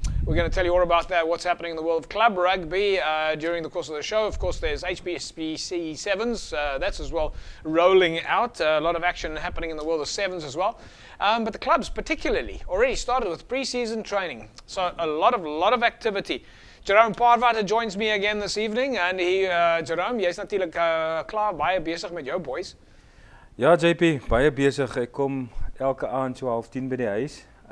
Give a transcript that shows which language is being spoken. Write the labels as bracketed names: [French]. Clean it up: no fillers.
[English] We're going to tell you all about that, what's happening in the world of club rugby during the course of the show. Of course, there's HBSBC Sevens. That's as well rolling out. A lot of action happening in the world of Sevens as well. But the clubs particularly already started with pre-season training. So a lot of activity. Jerome Parwater joins me again this evening. [Afrikaans] And Jerome, jy's natuurlijk klaar baie besig met jou boys. Ja, JP, baie besig. Ek kom elke aand so 9:30 by die huis.